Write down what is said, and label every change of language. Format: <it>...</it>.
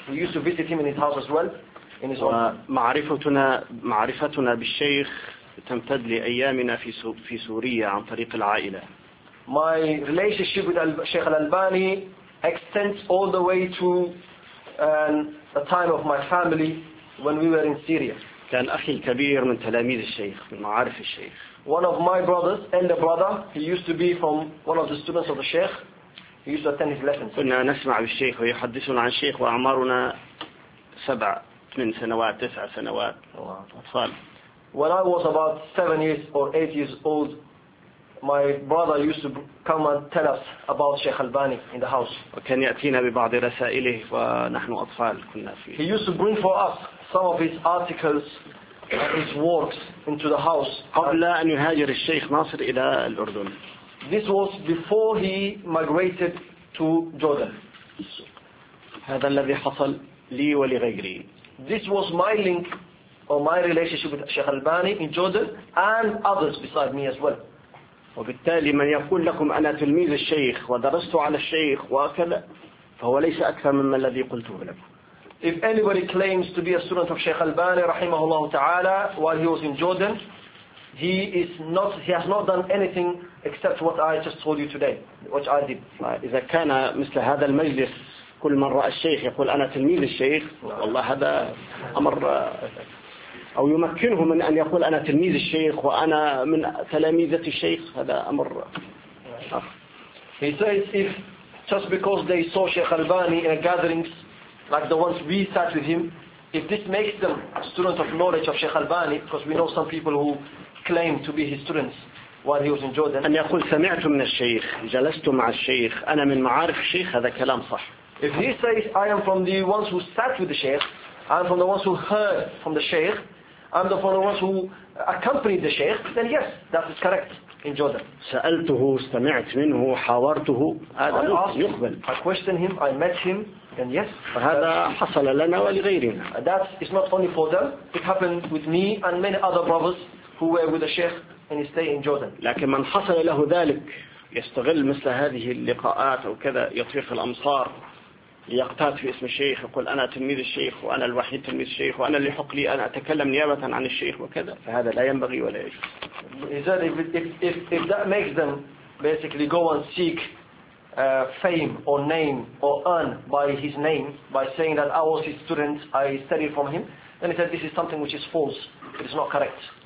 <en>We used to visit him in his house as well, in his own.</en> <ar>معرفتنا بالشيخ تمتد لأيامنا في سوريا عن طريق العائلة.</ar> <en>My relationship with Sheikh Albani extends all the way to the time of my family when we were in Syria.</en> <ar>كان أخي الكبير من تلاميذ الشيخ من معارف الشيخ.</ar> <en>One of my brothers, elder brother, he used to be from one of the students of the Sheikh. He used to attend his lessons.</en> <ar>كنا نسمع بالشيخ ويحدثنا عن الشيخ وأعمارنا 7-8 سنوات 9 سنوات. أطفال.</ar> <en>When I was about 7 years or 8 years old, my brother used to come and tell us about Sheikh Albani in the house.</en> <ar>وكان يأتينا ببعض رسائله ونحن أطفال كنا فيه.</ar> <en>He used to bring for us some of his articles, his works into the house.</en> <ar>قبل أن يهاجر الشيخ ناصر إلى الأردن.</ar> <en>This was before he migrated to Jordan.</en> <ar>هذا الذي حصل لي ولغيري.</ar> <en>This was my link or my relationship with Sheikh Albani in Jordan and others beside me as well.</en> <ar>وبالتالي من يقول لكم أنا تلميذ الشيخ ودرست على الشيخ وأكل فهو ليس أكثر مما الذي قلته لكم.</ar> <en>If anybody claims to be a student of Sheikh Albani rahimahullah ta'ala while he was in Jordan, he has not done anything except what I just told you today, which I did.</en> <ar>إذا كان مثل هذا المجلس كل من رأى الشيخ يقول أنا تلميذ الشيخ والله هذا أمر أو يمكنه من أن يقول أنا تلميذ الشيخ وأنا من تلاميذة الشيخ هذا أمر آخر.</ar> <en>He says if just because they saw Sheikh Albani in a gathering like the ones we sat with him, if this makes them students of knowledge of Sheikh Albani, because we know some people who claimed to be his students while he was in Jordan.</en> <ar>أن يقول سمعت من الشيخ جلست مع الشيخ أنا من معارف الشيخ هذا كلام صح.</ar> <en>If he says I am from the ones who sat with the sheikh, I'm from the ones who heard from the sheikh, I'm from the ones who accompanied the sheikh, then yes, that is correct in Jordan.</en> <ar>سألته استمعت منه حاورته هذا يقبل.</ar> <en>I questioned him, I met him, then yes.</en> <ar>فهذا حصل لنا ولغيرنا.</ar> <en>That is not only for them, it happened with me and many other brothers who were with the sheikh in his stay in Jordan.</en> <ar>لكن من حصل له ذلك يستغل مثل هذه اللقاءات أو كذا يطفيخ الأمصار ليقتات في اسم الشيخ يقول أنا تلميذ الشيخ وأنا الوحيد تلميذ الشيخ وأنا اللي حق لي أنا أتكلم نيابة عن الشيخ وكذا فهذا لا ينبغي ولا يجوز.</ar> <en>If that makes them basically go and seek fame or name or earn by his name by saying that I was his student, I studied from him, then he said this is something which is false, it is not correct.</en>